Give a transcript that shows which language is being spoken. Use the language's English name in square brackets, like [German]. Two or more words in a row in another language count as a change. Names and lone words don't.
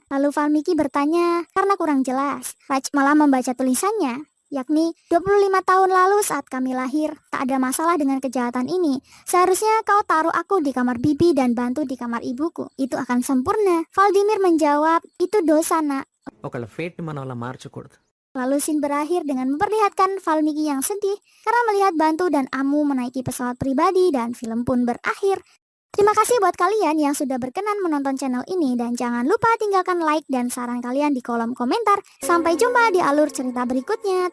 [Indonesian] Lalu Valmiki bertanya karena kurang jelas. Raj malah membaca tulisannya, yakni 25 tahun lalu saat kami lahir, tak ada masalah dengan kejahatan ini. Seharusnya kau taruh aku di kamar bibi dan Bantu di kamar ibuku. Itu akan sempurna. Valdimir menjawab, itu dosa nak. [Telugu] ఒకళ్ళ ఫేట్ని మనం అలా మార్చకూడదు. [Indonesian] Lalu scene berakhir dengan memperlihatkan Valmiki yang sedih karena melihat Bantu dan Amu menaiki pesawat pribadi dan film pun berakhir. Terima kasih buat kalian yang sudah berkenan menonton channel ini dan jangan lupa tinggalkan like dan saran kalian di kolom komentar. Sampai jumpa di alur cerita berikutnya.